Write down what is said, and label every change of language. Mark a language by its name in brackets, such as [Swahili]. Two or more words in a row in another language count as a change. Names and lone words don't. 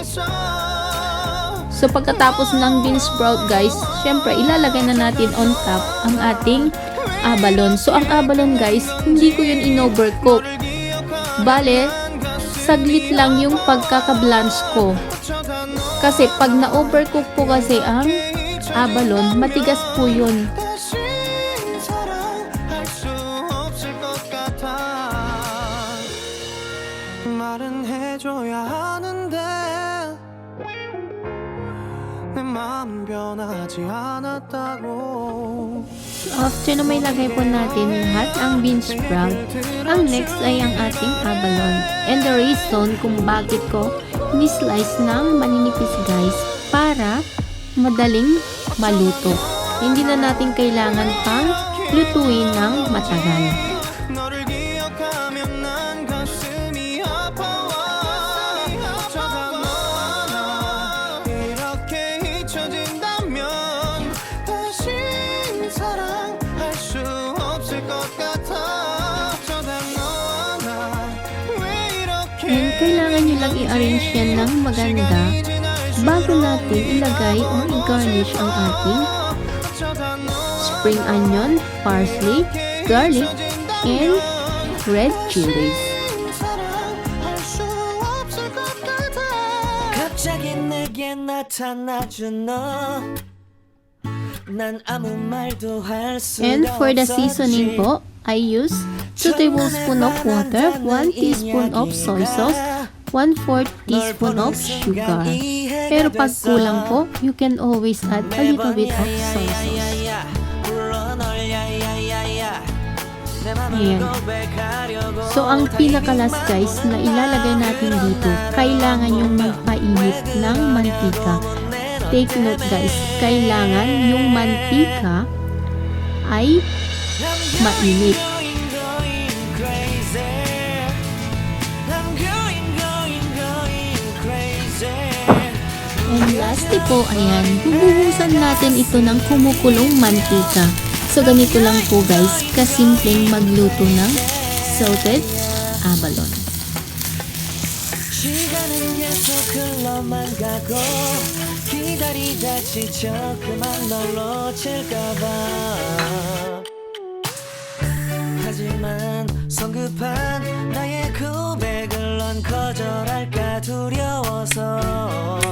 [Filipino] So pagkatapos ng bean sprout guys, syempre ilalagay na natin [English] on top [Filipino] ang ating abalone. So ang abalone guys, hindi ko yun in-overcook. Bale, saglit lang yung pagkaka-blanch ko. Kasi pag na-overcook po kasi ang abalone, matigas po yun. [Korean] 다시 사랑할 수 없을 것 같아 말은 해줘야 하는데 내 마음 변하지 않았다고 [Filipino] After na may lagay po natin lahat ang bean sprout, ang next ay ang ating abalone. [English] And the reason [Filipino] kung bakit ko ni-slice ng maninipis guys, para madaling maluto. Hindi na natin kailangan pang lutuin ng matagal. [Korean] 너를 기억하면 난 가슴이 아파와 어쩌다 너와 나 이렇게 잊혀진다면 다시 사랑할 수 없을 것 같아 어쩌다 너와 나 왜 이렇게 [Filipino] And kailangan nyo lang i-arrange yan ng maganda bago natin ilagay o i-garnish ang ating [English] spring onion, parsley, garlic, and red chilies. [Korean] 사랑할 수 없을 것 같아 갑자기 내게 나타나준 너난 아무 말도 할 수가 [English] And for the [Korean] 없었지. [English] seasoning po, I use 2 tablespoons of water, 1 teaspoon of soy sauce, 1/4 teaspoon of sugar. [Filipino] Pero pag kulang po, [English] you can always add a little bit of soy sauce. [Filipino] Ayan. So, ang pinakalas guys na ilalagay natin dito, kailangan yung magpainit ng mantika. Take note guys, kailangan yung mantika ay mainit. And lastly po, ayan, bubuhusan natin ito ng kumukulong mantika. So, ganito lang po guys, kasimpleng magluto ng [English] salted abalone. [Korean] 시간은 계속 흘러만 가고 기다리다 지쳐 그만 널 놓칠까봐 하지만 성급한 나의 고백을 넌 거절할까 두려워서